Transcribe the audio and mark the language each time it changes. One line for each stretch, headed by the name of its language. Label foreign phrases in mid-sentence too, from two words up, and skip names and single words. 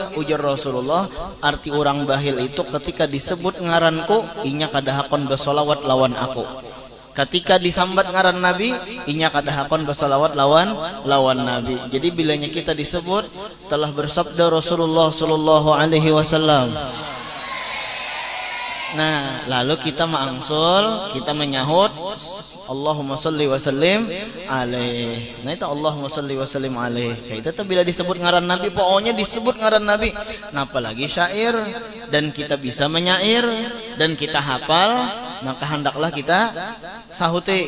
Banjar: Ujar Rasulullah, arti orang bakhil itu ketika disebut ngaranku, inya kada hakon bersolawat lawan aku. Ketika disambat ngaran Nabi, inya kada hakon bersolawat lawan Nabi. Jadi bilanya kita disebut, telah bersabda Rasulullah
Arabic: صلى الله عليه وسلم,
Banjar: Nah, lalu kita mangsul, kita menyahut
Arabic: اللهم صل وسلم عليه.
Banjar: Nah itu
Arabic: اللهم صل وسلم عليه.
Banjar: Kayak itu bila disebut ngaran Nabi, pokoknya disebut ngaran Nabi.
Indonesian: Nah, apalagi syair, dan kita bisa menyair dan kita hafal, maka hendaklah kita sahuti.